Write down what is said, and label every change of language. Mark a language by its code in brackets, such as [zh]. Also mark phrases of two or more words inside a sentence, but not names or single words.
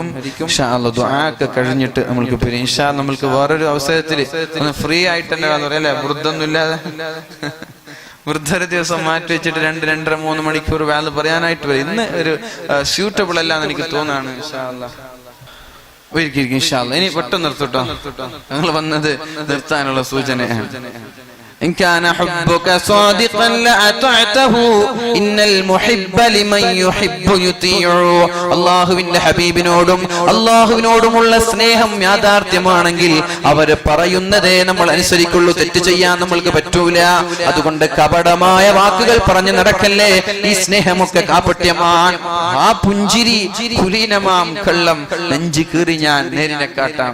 [ar] إن شاء الله [ml] ദുആ കഴിഞ്ഞിട്ട് നമ്മൾക്ക് പിന്നെ [ar] إن شاء الله [ml] നമ്മൾക്ക് വേറൊരു അവസരത്തിൽ ഫ്രീ ആയിട്ട് തന്നെ പറയാല്ലേ, വൃദ്ധൊന്നും ഇല്ലാതെ വൃദ്ധര ദിവസം മാറ്റി വെച്ചിട്ട് 2-2.5 മണിക്കൂർ വാല് പറയാനായിട്ട് വരും. ഇന്ന് ഒരു സ്യൂട്ടബിൾ അല്ല എന്ന് എനിക്ക് തോന്നാണ്. [ar] إن شاء الله ഒരിക്കലും إن شاء الله. [ml] ഇനി പെട്ടെന്ന് നിർത്തട്ടോ, ഞങ്ങൾ വന്നത് നിർത്താനുള്ള സൂചനയാണ്. [ar] إن كان حبك صادقا لأطعته إن المحب لمن يحب يطيع. [ml] അല്ലാഹുവിന്റെ ഹബീബിനോടും അല്ലാഹുവിനോടുമുള്ള സ്നേഹം യാഥാർത്ഥ്യമാണെങ്കിൽ അവർ പറയുന്നതേ നമ്മൾ അനുസരിക്കുള്ളൂ. തെറ്റ് ചെയ്യാൻ നമ്മൾക്ക് പറ്റൂല. അതുകൊണ്ട് കപടമായ വാക്കുകൾ പറഞ്ഞു നടക്കല്ലേ. ഈ സ്നേഹമൊക്കെ കാപട്യമാണ്. ആ പുഞ്ചിരി കുലീനമാം കള്ളം നെഞ്ചി കീറി ഞാൻ നേരിനെ കാട്ടാം.